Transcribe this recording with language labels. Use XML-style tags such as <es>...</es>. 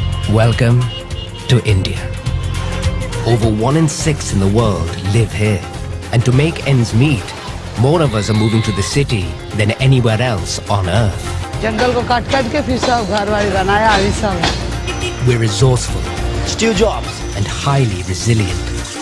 <en>Welcome to India. Over 1 in 6 in the world live here. And to make ends meet, more of us are moving to the city than anywhere else on earth.</en> <hi>जंगल को काट काट के फिर सब घर वाली बनाया अभी सब.</hi> <en>We're resourceful, steal jobs, and highly resilient.</en>